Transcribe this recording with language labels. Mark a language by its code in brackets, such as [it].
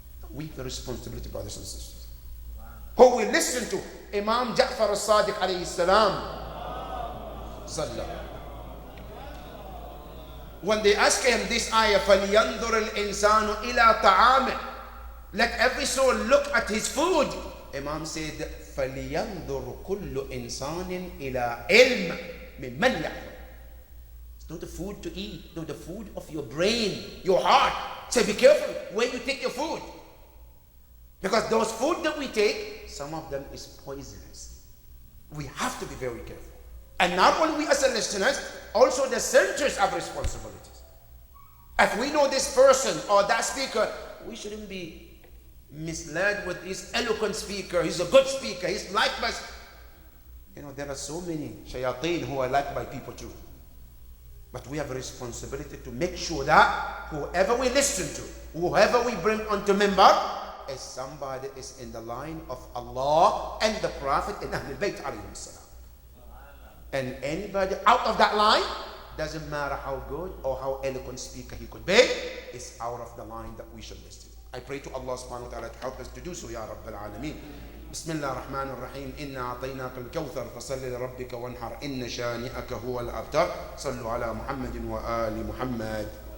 [en] We have the responsibility, brothers and sisters. Who we listen to? Imam Ja'far al-Sadiq alayhi salam. When they ask him this ayah, [ar] فَلْيَنْظُرِ الْإِنسَانُ إِلَىٰ طَعَامِهِ, [en] let every soul look at his food. Imam said, [ar] فَلْيَنْظُرُ كُلُّ إِنسَانٍ إِلَىٰ عِلْمٍ مِمَّنْ يَعْلَمُ. [en] It's not the food to eat, no, the food of your brain, your heart. So be careful where you take your food. Because those food that we take, some of them is poisonous. We have to be very careful. And not only we as the listeners, also the centers have responsibilities. If we know this person or that speaker, we shouldn't be misled with this eloquent speaker. He's a good speaker. He's liked by... You know, there are so many shayateen who are liked by people too. But we have a responsibility to make sure that whoever we listen to, whoever we bring onto member, is somebody is in the line of Allah and the Prophet and Ahlul Bayt alayhim salam. And anybody out of that line, doesn't matter how good or how eloquent speaker he could be, is out of the line that we should listen. I pray to Allah subhanahu wa ta'ala to help us to do so, Ya Rabbil Alameen. [ar] بسم الله الرحمن الرحيم إنا أعطيناك الكوثر فصل لربك وانحر إن شانئك هو الأبتر صلوا على محمد وآل محمد.